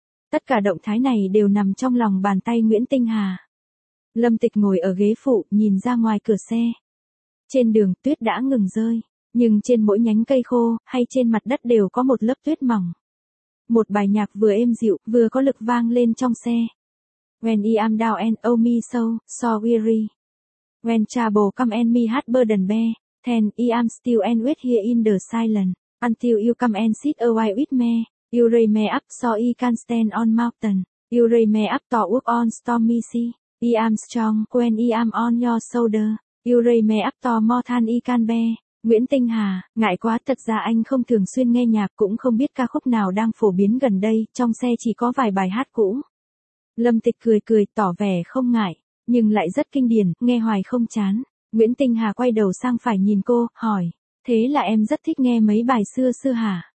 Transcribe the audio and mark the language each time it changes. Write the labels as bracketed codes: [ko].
[vi] Tất cả động thái này đều nằm trong lòng bàn tay Nguyễn Tinh Hà. Lâm Tịch ngồi ở ghế phụ, nhìn ra ngoài cửa xe. Trên đường, tuyết đã ngừng rơi, nhưng trên mỗi nhánh cây khô, hay trên mặt đất đều có một lớp tuyết mỏng. Một bài nhạc vừa êm dịu, vừa có lực vang lên trong xe. [en] When I am down and oh me so weary. When trouble come and me heart burden bear. Then I am still and wait here in the silence. Until you come and sit a while with me. You raise me up so I can stand on mountain. You raise me up to walk on stormy sea. I am strong when I am on your shoulder. You ray me up to more than I can bear. [vi] Nguyễn Tinh Hà, ngại quá, thật ra anh không thường xuyên nghe nhạc, cũng không biết ca khúc nào đang phổ biến gần đây, trong xe chỉ có vài bài hát cũ. Lâm Tịch cười, tỏ vẻ không ngại, nhưng lại rất kinh điển, nghe hoài không chán. Nguyễn Tinh Hà quay đầu sang phải nhìn cô, hỏi, thế là em rất thích nghe mấy bài xưa hả?